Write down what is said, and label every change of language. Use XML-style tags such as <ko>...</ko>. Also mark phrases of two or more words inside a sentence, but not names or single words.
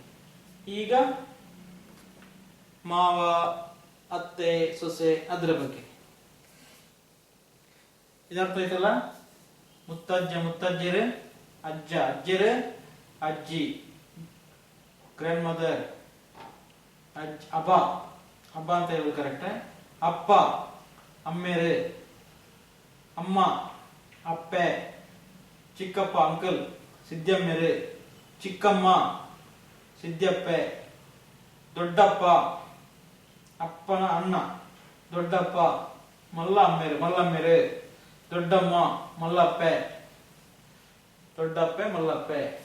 <kn>ಈಗ ಮಾವ, ಅತ್ತೆ, ಸೊಸೆ, ಅದರ ಬಗ್ಗೆ ಇದರ್ಥ ಆಯ್ತಲ್ಲ. ಮುತ್ತಜ್ಜ, ಮುತ್ತಜ್ಜರು, ಅಜ್ಜ, ಅಜ್ಜರು, ಅಜ್ಜಿ,</kn> <en>grand mother,</en> <kn>ಅಬ್ಬ ಅಬ್ಬ ಅಂತ ಹೇಳೋದು ಕರೆಕ್ಟ್. ಅಪ್ಪ ಅಮ್ಮೇರೆ, ಅಮ್ಮ ಅಪ್ಪೆ, ಚಿಕ್ಕಪ್ಪ ಅಂಕಲ್ ಸಿದ್ಯಮ್ಮೆರೆ, ಚಿಕ್ಕಮ್ಮ ಸಿದ್ಯಪ್ಪೆ, ದೊಡ್ಡಪ್ಪ ಅಪ್ಪನ ಅಣ್ಣ ದೊಡ್ಡಪ್ಪ, ಮಲ್ಲಮ್ಮೆರೆ ದೊಡ್ಡಮ್ಮ ಮಲ್ಲಪ್ಪೆ, ದೊಡ್ಡಪ್ಪೆ ಮಲ್ಲಪ್ಪೆ.</kn>